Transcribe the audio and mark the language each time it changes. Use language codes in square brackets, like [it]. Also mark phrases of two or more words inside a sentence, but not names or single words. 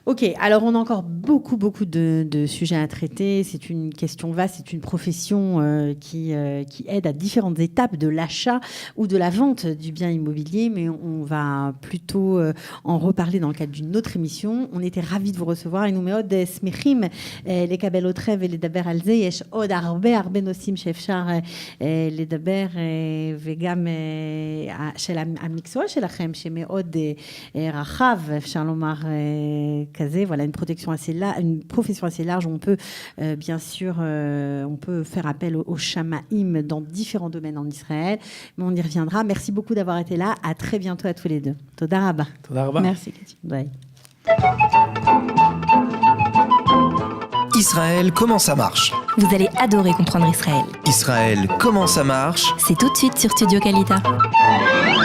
[fr] Ok, alors on a encore beaucoup de sujets à traiter. C'est une question vaste, c'est une profession qui aide à différentes étapes de l'achat ou de la vente du bien immobilier, mais on va plutôt en reparler dans le cadre d'une autre émission. On était ravis de vous recevoir. Et nous [he] מאוד שמחים לקבל אתכם ולדבר על זה. יש עוד הרבה נושאים שאפשר לדבר, וגם של המקצוע שלכם שמאוד רחב, אפשר לומר כזה, [fr] voilà, une profession assez large. On peut bien sûr, on peut faire appel aux shamaïm dans différents domaines en Israël, mais on y reviendra. Merci beaucoup d'avoir été là. À très bientôt à tous les deux. [he] תודה רבה. תודה רבה. [fr] Merci, Cathy. Bye. Israël, comment ça marche? Vous allez adorer comprendre Israël. Israël, comment ça marche? C'est tout de suite sur Studio Kalita.